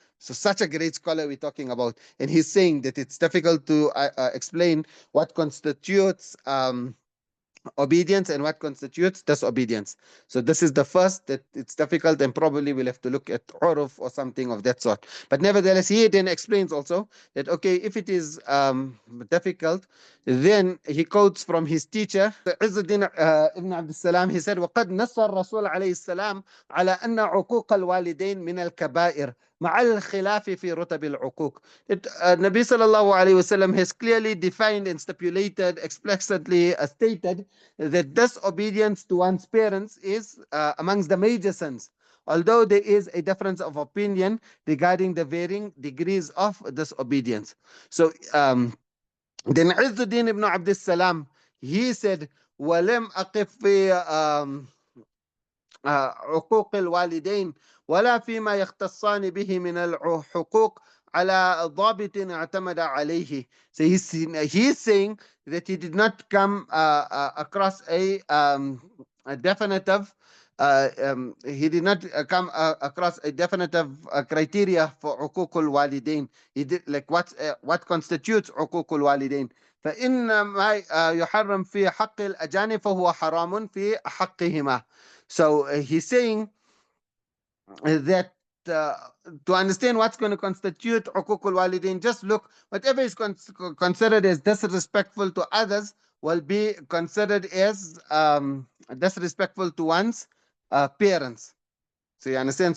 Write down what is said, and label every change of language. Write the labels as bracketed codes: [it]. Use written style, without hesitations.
[en] So such a great scholar we're talking about. And he's saying that it's difficult to explain what constitutes obedience and what constitutes disobedience. So this is the first, that it's difficult, and probably we'll have to look at uruf or something of that sort. But nevertheless, he then explains also that, okay, if it is difficult, then he quotes from his teacher, Izzuddin ibn Abdul Salam. He said, [ar] وَقَدْ نَصَّ الرَّسُولُ عَلَيْهِ السَّلَامُ عَلَى أَنَّ عُقُوقَ الْوَالِدَيْنِ مِنَ الْكَبَائِرِ مع الخلاف في رتب العقوق. [en] Nabi sallallahu alayhi wasallam has clearly defined and stipulated, explicitly stated, that disobedience to one's parents is amongst the major sins, although there is a difference of opinion regarding the varying degrees of disobedience. So then Izzuddin ibn Abdul Salam, he said, [ar] وَلَمْ أَقِفْ فِي عقوق الوالدين ولا فيما يختصان به من الحقوق على ضابط اعتمد عليه. [en] So he's saying that he did not come across a definitive he did not come across a definitive criteria for [ar] عقوق الوالدين. [en] He did, like, what constitutes [ar] عقوق الوالدين. فإن ما يحرم في حق الأجانب فهو حرام في حقهما. [en] So he's saying that to understand what's going to constitute uququl walidain, just look, whatever is considered as disrespectful to others will be considered as disrespectful to one's parents. So you understand?